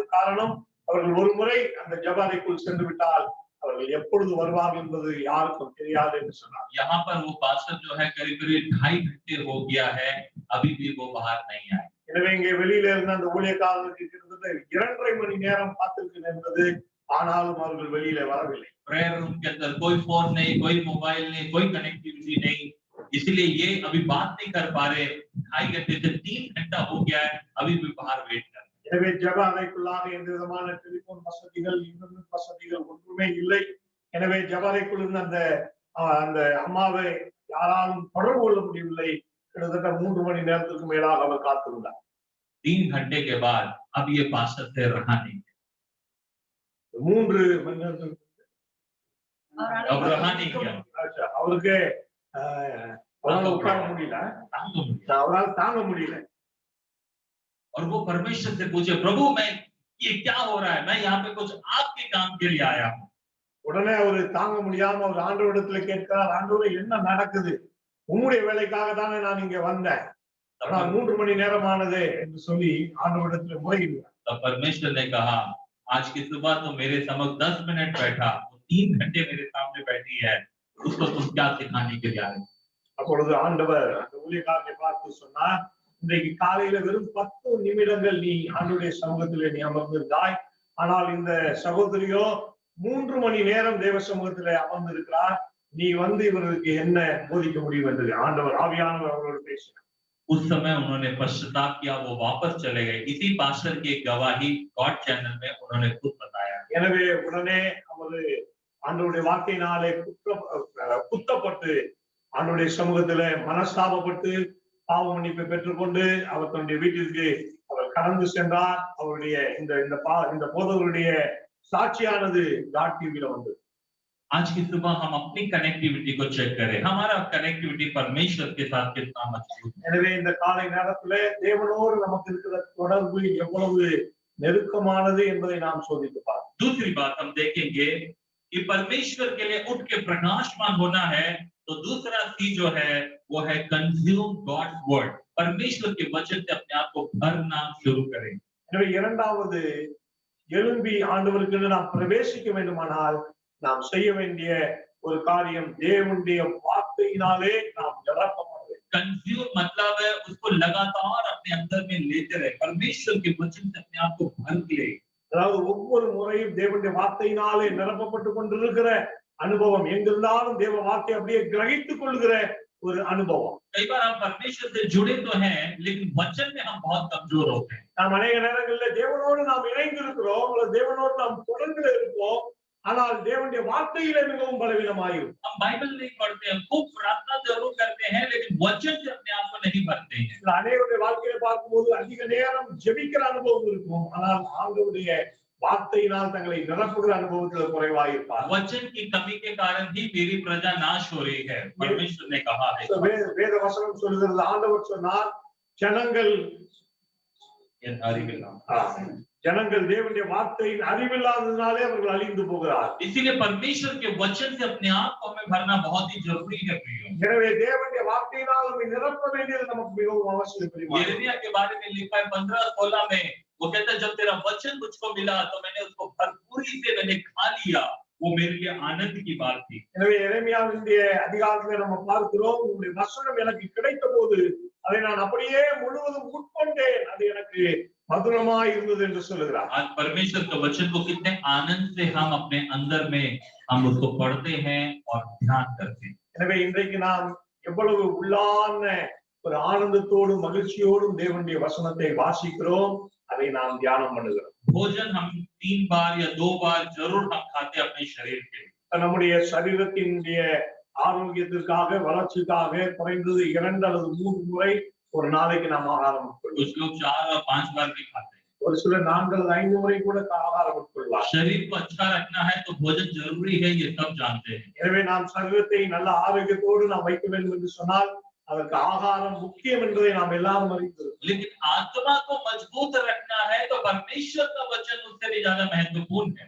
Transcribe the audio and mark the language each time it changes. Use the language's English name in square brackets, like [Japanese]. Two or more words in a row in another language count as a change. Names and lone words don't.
[Tamil] காரணம் அவர்கள் ஒரு முறை அந்த ஜப அறைக்குள் சென்று விட்டால் அவர்கள் எப்பொழுது வருவார்கள் என்பது யாருக்கும் தெரியாது என்று சொன்னார். [Hindi] यहाँ पर वो पास्टर जो है करीब 2.5 घंटे हो गया है, अभी भी वो बाहर नहीं आए। [Tamil] எனவே இங்கே வெளியில இருந்த அந்த ஊழியக்காரருக்கு கிட்டத்தட்ட 2.5 மணி நேரம் காத்திருக்க நேர்ந்தது. ஆனாலும் அவர்கள் வெளியில வரவில்லை. [English] prayer room [Hindi] के अंदर कोई फोन नहीं, कोई मोबाइल नहीं, कोई कनेक्टिविटी नहीं, इसलिए ये अभी बात नहीं कर पा रहे। 2.5 घंटे से 3 घंटा हो गया है, अभी भी बाहर वेट कर रहे हैं। [Tamil] எனவே ஜப அறைக்குள்ளாக எந்த விதமான டெலிபோன் வசதிகள், இன்டர்நெட் வசதிகள் ஒன்றுமே இல்லை. எனவே ஜப அறைக்குள் இருந்த அந்த அம்மாவை யாராலும் தொடர்பு கொள்ள முடியவில்லை. கிட்டத்தட்ட 3 மணி நேரத்துக்கு மேலாக அவர் காத்திருந்தார். [Hindi] 3 घंटे के बाद अब ये पास्टर से रहा नहीं, [Tamil] 3 மணி நேரத்துக்கு [Hindi] अब रहा नहीं गया, [Tamil] அவருக்கு அவரால் உட்கார முடியல, அவரால் தாங்க முடியல. [Hindi] और वो परमेश्वर से पूछे, प्रभु मैं ये क्या हो रहा है, मैं यहाँ पे कुछ आपके काम के लिए आया हूँ। [Tamil] உடனே அவரு தாங்க முடியாம அவர் ஆண்டவரிடத்துல கேட்கிறார், ஆண்டவரே என்ன நடக்குது? உம்முடைய வேலைக்காக தானே நான் இங்க வந்தேன், ஆனா 3 மணி நேரமானது என்று சொல்லி ஆண்டவரிடத்துல முறையிட்டார். [Hindi] तब परमेश्वर ने कहा आज की सुबह तो मेरे समक्ष 10 मिनट बैठा, वो 3 घंटे मेरे सामने बैठी है, उसको तुम क्या सिखाने के लिए आए? [Tamil] அப்பொழுது ஆண்டவர் அந்த ஊழியக்காரனை பார்த்து சொன்னார், இன்றைக்கு காலையில வெறும் 10 நிமிடங்கள் நீ ஆண்டவருடைய சமூகத்திலே நீ அமர்ந்திருந்தாய், ஆனால் இந்த சகோதரியோ 3 மணி நேரம் தேவ சமூகத்திலே அமர்ந்திருக்கிறார், நீ வந்து இவர்களுக்கு என்ன போதிக்க முடியும் என்று ஆண்டவர் ஆவியானவர் அவரோடு பேசினார். [Hindi] उस समय उन्होंने पश्चाताप किया, वो वापस चले गए। इसी पास्टर की एक गवाही गॉड चैनल में उन्होंने खुद बताया। [Tamil] எனவே உடனே அவர் ஆண்டவருடைய வார்த்தையினாலே குத்தப்பட்டு ஆண்டவருடைய சமூகத்திலே மனஸ்தாபப்பட்டு பாவ மன்னிப்பை பெற்றுக்கொண்டு அவர் தன்னுடைய வீட்டிற்கு அவர் கடந்து சென்றார். அவருடைய இந்த போதவருடைய சாட்சியானது டாட் டிவில வந்தது. [Hindi] आज की सुबह हम अपनी कनेक्टिविटी को चेक करें, हमारा कनेक्टिविटी परमेश्वर के साथ कितना मजबूत है। [Tamil] எனவே இந்த காலை நேரத்திலே தேவனோடு நமக்கு இருக்கிற தொடர்பு எவ்வளவு நெருக்கமானது என்பதை நாம் சோதித்து பார்ப்போம். [Hindi] दूसरी बात हम देखेंगे कि परमेश्वर के लिए उठ के प्रकाशमान होना है, तो दूसरा सी जो है वो है [English] consume God's word. [Hindi] परमेश्वर के वचन से अपने आप को भरना शुरू करें। [Tamil] எனவே இரண்டாவது எழும்பி ஆண்டவருக்கு நாம் பிரவேசிக்க வேண்டுமானால் நாம் செய்ய வேண்டிய ஒரு காரியம் தேவனுடைய வார்த்தையினாலே நாம் நிரப்பப்பட வேண்டும். [Hindi] कंज्यूम मतलब है उसको लगातार अपने अंदर में लेते रहे, परमेश्वर के वचन से अपने आप को भर ले। [Tamil] அதாவது ஒவ்வொரு முறையும் தேவனுடைய வார்த்தையினாலே நிரப்பப்பட்டு கொண்டிருக்கிற அனுபவம், எங்கிருந்தாலும் தேவ வார்த்தை அப்படியே கிரகித்துக் கொள்கிற ஒரு அனுபவம். [Hindi] कई बार हम परमेश्वर से जुड़े तो हैं, लेकिन वचन में हम बहुत कमजोर होते हैं। [Tamil] நாம் அநேக நேரங்களில் தேவனோடு நாம் இணைந்து இருக்கிறோம், தேவனோடு நாம் தொடர்பில் இருப்போம், ஆனால் தேவனுடைய வார்த்தையிலே மிகவும் பலவீனமாயிருக்கும். [Hindi] हम बाइबल नहीं पढ़ते हैं, खूब प्रार्थना जरूर करते हैं, लेकिन वचन से अपने आप को नहीं भरते हैं। [Tamil] சில அநேகருடைய வாழ்க்கையில பார்க்கும்போது அதிக நேரம் ஜெபிக்கிற அனுபவம் இருக்கும், ஆனால் ஆண்டவருடைய வார்த்தையினால் தங்களை நிரப்புகிற அனுபவத்தில் குறைவாயிருப்பார். [Hindi] वचन की कमी के कारण ही मेरी प्रजा नाश हो रही है, परमेश्वर ने कहा है। [Tamil] வேத வசனம் சொல்கிறது, ஆண்டவர் சொன்னார், ஜனங்கள் ஜனங்கள் தேவனுடைய வார்த்தையின் அறிவில்லாததினாலே அவர்கள் அழிந்து போகிறார். [Hindi] इसीलिए परमेश्वर के वचन से अपने आप को हमें भरना बहुत ही जरूरी है प्रियो। [Tamil] எனவே தேவனுடைய வார்த்தையினால் நம்மை நிரப்ப வேண்டியது நமக்கு மிகவும் அவசியம். [Hindi] यिर्मयाह के बारे में लिखा है 15:16 में, वो कहता है, जब तेरा वचन मुझको मिला तो मैंने उसको भरपूरी से मैंने खा लिया, वो मेरे लिए आनंद की बात थी। [Tamil] எனவே எரேமியாவினுடைய அதிகாரத்திலே நம்ம பார்க்கிறோம், உம்முடைய வசனம் எனக்கு கிடைத்தபோது அதை நான் அப்படியே முழுவதும் உட்கொண்டேன், அது எனக்கு मधुरमाई இருந்தது என்று சொல்கிறார். [Hindi] आज परमेश्वर के वचन को कितने आनंद से हम अपने अंदर में हम उसको पढ़ते हैं और ध्यान करते हैं। [Tamil] எனவே இன்றைக்கு நாம் எவ்வளவு உள்ளான ஒரு ஆனந்தத்தோடும் மகிழ்ச்சியோடும் தேவனுடைய வசனத்தை வாசிக்கிறோம், அதை நாம் தியானம் பண்ணுகிறோம். [Hindi] भोजन हम 3 बार या 2 बार जरूर हम खाते अपने शरीर के, [Tamil] நம்முடைய சரீரத்தினுடைய ஆரோக்கியத்திற்காக வளர்ச்சிக்காக குறைந்தது 2 அல்லது 3 முறை ஒரு நாளைக்கு நாம் ஆகாரம் உட்கொள்வோம். [Hindi] कुछ लोग 4 और 5 बार भी खाते हैं, [Tamil] ஒரு சிலர் 4 அல்லது 5 முறை கூட ஆகாரம் உட்கொள்வார். [Hindi] शरीर को अच्छा रखना है तो भोजन जरूरी है, ये सब जानते हैं। [Tamil] எனவே நாம் சரீரத்தை நல்ல ஆரோக்கியத்தோடு நாம் வைக்க வேண்டும் என்று சொன்னால் அதற்கு ஆகாரம் முக்கியம் என்பதை நாம் எல்லாரும் அறிந்திருக்கிறோம். [Hindi] लेकिन आत्मा को मजबूत रखना है तो परमेश्वर का वचन उससे भी ज्यादा महत्वपूर्ण है।